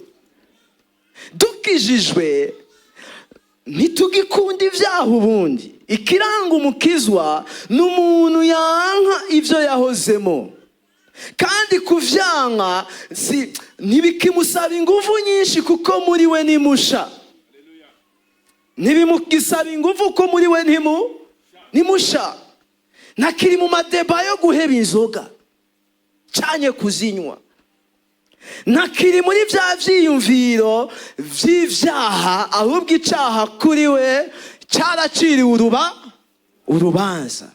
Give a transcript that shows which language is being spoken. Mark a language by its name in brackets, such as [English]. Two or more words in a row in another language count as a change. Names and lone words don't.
[Rundi] Dukijijwe ntitugikunda ivyaha ubundi. Ikiranga umukizwa n'umuntu yanka ivyo yahozemo, kandi kuvyanka ntibikimusaba inguvu nyinshi kuko muri we ni musha. ntibimugisaba ingufu ko muri we ntimusha. Ntakiri mu madeba yo guheba inzoga cyane kuzinywa. Ntakiri muri bya byiyumviro by'ibyaha, ahubwo icyaha kuri we cyaraciriwe urubanza.